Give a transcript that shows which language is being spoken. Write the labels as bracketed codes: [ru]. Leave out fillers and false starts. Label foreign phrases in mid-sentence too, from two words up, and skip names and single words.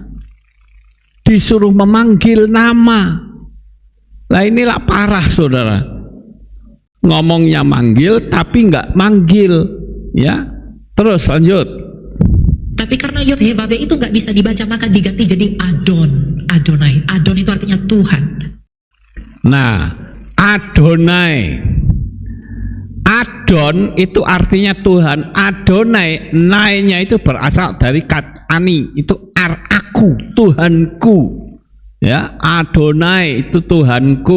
[id] Disuruh memanggil nama. Lah inilah parah, saudara. Ngomongnya manggil tapi nggak manggil, ya. Terus lanjut. Tapi karena Yod-Heh-Vav itu nggak bisa dibaca maka diganti jadi Adon. Adonai. Adon itu artinya Tuhan. Nah, Adonai. Adon itu artinya Tuhan. Adonai, nainya itu berasal dari kata ani, itu aku, Tuhanku. Ya, Adonai itu Tuhanku.